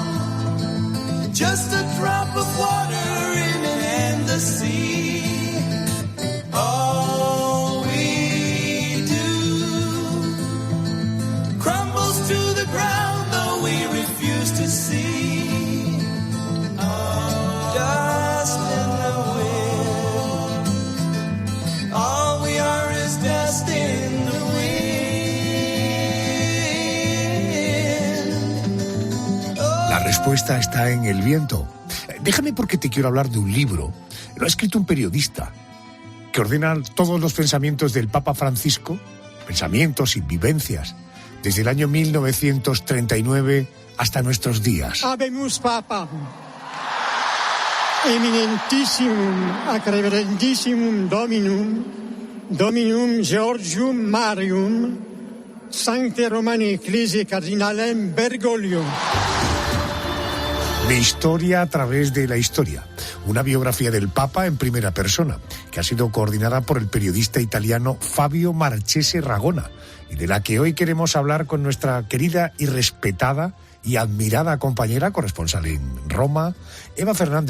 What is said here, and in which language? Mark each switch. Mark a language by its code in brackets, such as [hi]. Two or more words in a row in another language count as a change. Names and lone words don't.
[en] Just a drop of water in an endless sea. All we do crumbles to the ground, though we refuse to see. [es] La respuesta está en el viento. Déjame, porque te quiero hablar de un libro. Lo ha escrito un periodista que ordena todos los pensamientos del Papa Francisco, pensamientos y vivencias, desde el año 1939 hasta nuestros días. [la] Habemus Papam, eminentissimum ac reverentissimum Dominum Georgium Marium, Sancte Romani Ecclesiae Cardinalem Bergoglio. [es] De historia a través de la historia. Una biografía del Papa en primera persona, que ha sido coordinada por el periodista italiano Fabio Marchese Ragona, y de la que hoy queremos hablar con nuestra querida y respetada y admirada compañera corresponsal en Roma, Eva Fernández.